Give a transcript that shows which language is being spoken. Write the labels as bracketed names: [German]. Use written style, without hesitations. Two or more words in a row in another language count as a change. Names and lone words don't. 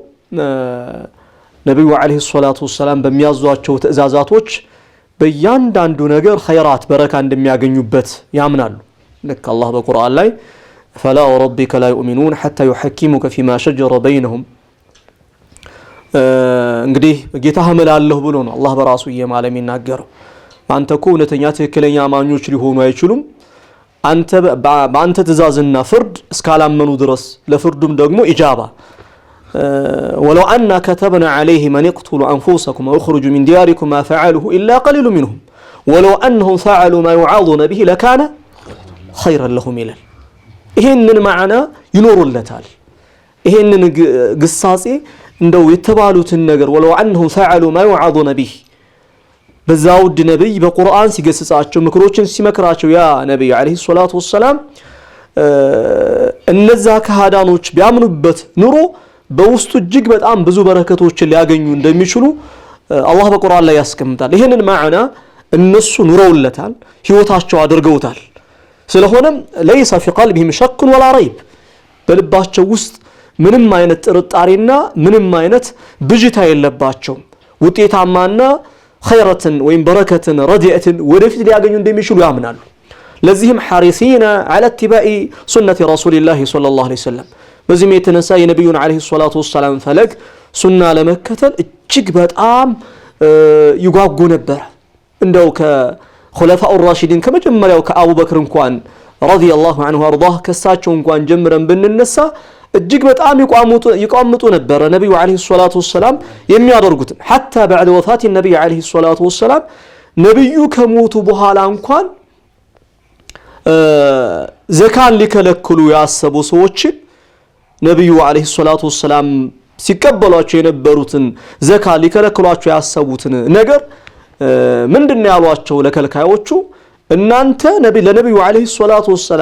[Amharic] ነብዩ [Arabic] عليه الصلاة والسلام [Amharic] በሚያዟቸው ትእዛዛቶች በእያንዳንዱ ነገር ኸይራት በረካ እንደሚያገኙበት ያምናሉ። ልክ አላህ በቁርአን ላይ [Arabic] فلا وربك لا يؤمنون حتى يحكموك فيما شجر بينهم [Amharic] እንግዲህ ጌታህ እምላለሁ ብሎ ነው አላህ በራሱ እየማለ የሚናገረው። አንተ እኮ እውነተኛ ትክክለኛ አማኞች ሊሆኑ አይችሉም በአንተ ትእዛዝና ፍርድ እስካላመኑ ድረስ ለፍርዱም ደግሞ ኢጃባ [Arabic] ولو أن كتبنا عليهم أن يقتلوا أنفسكم ويخرجوا من دياركم ما فعلوه إلا قليل منهم ولو أنهم فعلوا ما يوعظون به لكان خيرا لهم إلى [Amharic] ይሄንን ማዕና ይኖሩለታል። ይሄንን ግሳጼ እንደው የተባሉትን ነገር [Arabic] ولو أنهم فعلوا ما يوعظون به [Amharic] በዛው ውድ ነብይ በቁርአን ሲገስጻቸው ምክሮችን ሲመክራቸው ያ ነብይ [Arabic] عليه الصلاة والسلام [Amharic] እነዛ ከሃዳኖች ቢያምኑበት ኑሮ በውስጡ እጅግ በጣም ብዙ በረከቶችን ሊያገኙ እንደሚችሉ አላህ በቁርአን ላይ ያስቀምጣል። ይሄንን ማዕና እነሱ ኑረውለታል፣ ህይወታቸው አድርገውታል። ስለሆነም [Arabic] ليس في قلبهم شك ولا ريب [Amharic] በልባቸው ውስጥ ምንም አይነት ጥርጣሬና ምንም አይነት ብጅታ የለባቸው ውጤታማና ኸይረትን ወይም በረከትን ረድኤትን ወደፊት ሊያገኙ እንደሚችሉ ያምናሉ። ለዚህም [Arabic] حريصين على اتباع سنة رسول الله صلى الله عليه وسلم [Amharic] በዚህም የተነሳ የነብዩን [Arabic] عليه الصلاة والسلام [Amharic] ፈለግ ሱና ለመከተል እጅግ በጣም ይጓጉ ነበር። እንደው ከኹለፋኡ ራሺዲን ከመጀመሪያው ከአቡበክር እንኳን [Arabic] رضي الله عنه وأرضاه [Amharic] ከሳቸው እንኳን ጀምረን ብንነሳ እጅግ በጣም ይቋምጡ ነበር ነብዩ [Arabic] عليه الصلاة والسلام [Amharic] የሚያደርጉት [Arabic] حتى بعد وفاة النبي عليه الصلاة والسلام [Amharic] ነብዩ ከሞቱ በኋላ እንኳን ዘካን ሊከለክሉ ያሰቡ ሰዎችን ነብዩ [Arabic] عليه الصلاة والسلام [Amharic] ሲቀበሏቸው የነበሩትን ዘካ ሊከለክሏቸው ያሰቡትን ነገር ምንድነው ያሏቸው ለከልካዮቹ እናንተ ለነብዩ [Arabic] عليه الصلاة والسلام